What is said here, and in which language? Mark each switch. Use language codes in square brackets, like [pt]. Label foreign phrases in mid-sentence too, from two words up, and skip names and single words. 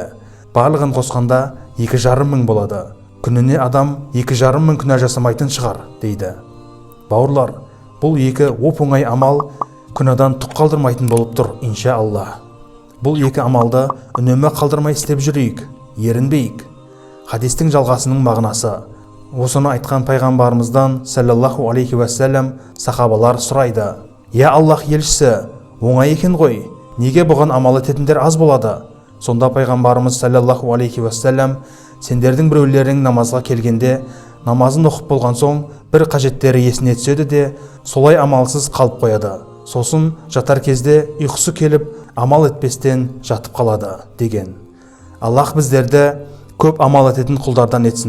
[kk] Барлығын қосқанда 2,5 мың болады. Күніне адам 2,5 мың күнә жасамайтын шығар, дейді. Бауырлар, бұл екі оп-оңай амал күнәдан түк қалдырмайтын болып тұр, иншаалла. Бұл екі амалды үнемі қалдырмай істеп жүрейік, ерінбейік. Хадистің жалғасының мағынасы: осыны айтқан пайғамбарымыздан [ar] صلى الله عليه وسلم [kk] сахабалар сұрайды: «Я Аллах елшісі, оңай екен ғой, неге бұған амал ететіндер аз болады?» Сонда пайғамбарымыз [ar] صلى الله عليه وسلم: [kk] сендердің біреулерің намазға келгенде, намазын оқып болған соң бір қажеттері есіне түседі де, солай амалсыз қалып қояды. Сосын жатар кезде ұйқысы келіп, амал етпестен жатып қалады, деген. Аллах біздерді көп амал ететін құлдардан етсін.